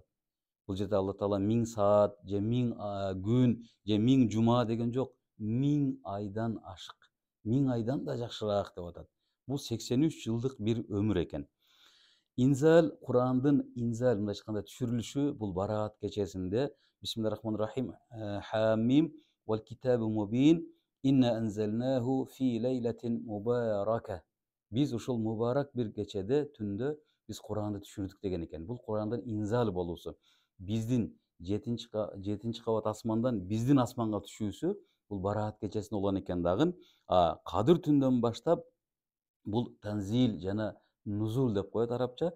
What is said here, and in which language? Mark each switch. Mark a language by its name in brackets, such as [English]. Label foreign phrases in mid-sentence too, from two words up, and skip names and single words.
[Kyrgyz] Бул жерде Алла Таала 1000 саат же 1000 күн же 1000 жума деген жок, 1000 айдан ашык, 1000 айдан да жакшыраак деп атат. Бул 83 жылдык бир өмүр экен. Инзал, Кур'андын инзал, мындайча айтканда түшүрүлүшү бул Бараат кечесинде [Arabic] بسم الله الرحمن الرحيم. حم والكتاب المبين إنا أنزلناه في ليلة مباركة. [Kyrgyz] Биз ушул мубарак бир кечеде, түндө биз Кур'анды түшүрдүк деген экен. Бул Кур'андын инзал болуусу. Биздин 7 кабат асмандан биздин асманга түшүүсү бул Бараат кечесинде болгон экен дагы. Кадыр түндөн баштап бул танзил жана нузул деп коет арабча.